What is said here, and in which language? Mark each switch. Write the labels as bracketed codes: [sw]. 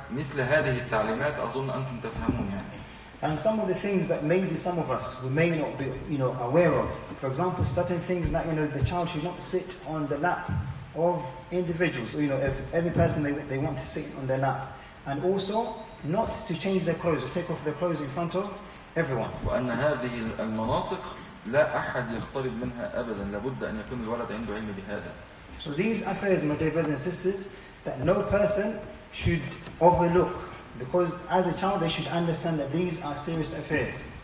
[ar] مثل هذه التعليمات أظن أنتم تفهمون يعني. [en] And some of the things that maybe some of us we may not be, aware of. For example, certain things like, the child should not sit on the lap of individuals. Every person they want to sit on their lap, and also not to change their clothes or take off their clothes in front of everyone. [ar] وأن هذه المناطق لا أحد يقترب منها أبدا. لابد أن يكون الولد عنده علم بهذا. [en] So these affairs, my dear brothers and sisters, that no person should overlook, because as a child they should understand that these are serious affairs.